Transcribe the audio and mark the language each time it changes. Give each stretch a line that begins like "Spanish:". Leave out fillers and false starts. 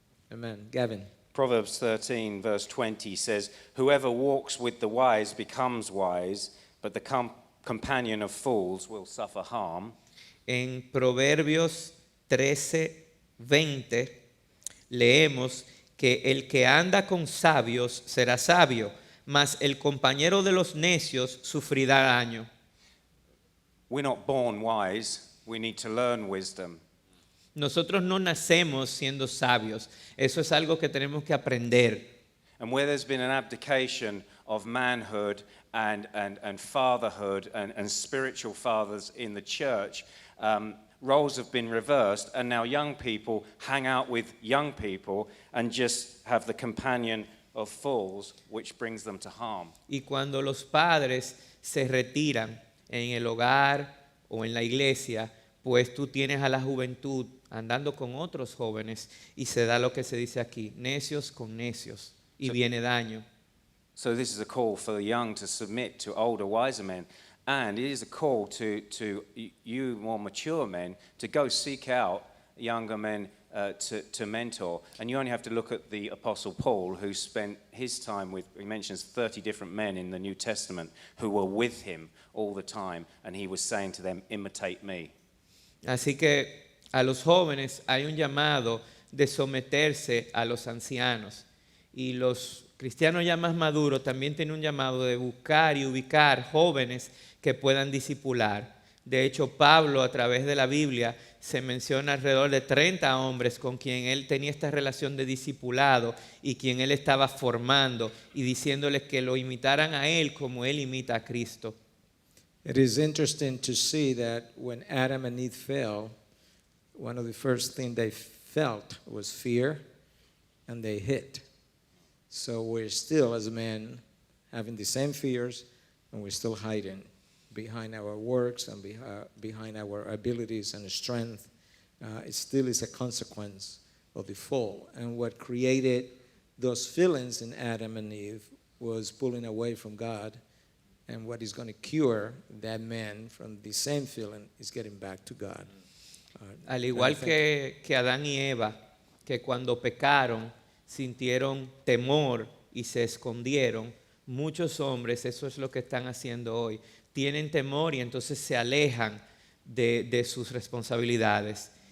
English: Amen. Gavin. Proverbs 13, verse 20 says, "Whoever walks with the wise becomes wise, but the companion of fools will suffer harm."
Spanish: En Proverbios 13:20 leemos que el que anda con sabios será sabio, mas el compañero de los necios sufrirá daño.
English: We're not born wise, we need to learn wisdom.
Spanish: Nosotros no nacemos siendo sabios, eso es algo que tenemos que aprender.
English: And where there's been an abdication of manhood and fatherhood and spiritual fathers in the church, roles have been reversed, and now young people hang out with young people and just have the companion of fools, which brings them to harm.
Spanish: Y cuando los padres se retiran en el hogar o en la iglesia, pues tú tienes a la juventud andando con otros jóvenes y se da lo que se dice aquí, necios con necios, y viene daño.
English: So this is a call for the young to submit to older, wiser men. And it is a call to you more mature men to go seek out younger men to mentor. And you only have to look at the Apostle Paul, who spent his time with, he mentions 30 different men in the New Testament who were with him all the time. And he was saying to them, imitate me.
Spanish: Así que a los jóvenes hay un llamado de someterse a los ancianos. Y los cristianos ya más maduros también tienen un llamado de buscar y ubicar jóvenes que puedan discipular. De hecho, Pablo, a través de la Biblia, se menciona alrededor de 30 hombres con quien él tenía esta relación de discipulado y quien él estaba formando y diciéndoles que lo imitaran a él como él imita a Cristo.
English: It is interesting to see that when Adam and Eve fell, one of the first things they felt was fear, and they hid. So we're still, as men, having the same fears, and we're still hiding behind our works and behind our abilities and strength. It still is a consequence of the fall. And what created those feelings in Adam and Eve was pulling away from God. And what is going to cure that man from the same feeling is getting back to God.
Spanish: Al igual que Adán y Eva, que cuando pecaron sintieron temor y se escondieron, muchos hombres, eso es lo que están haciendo hoy, tienen temor y entonces se alejan de sus responsabilidades.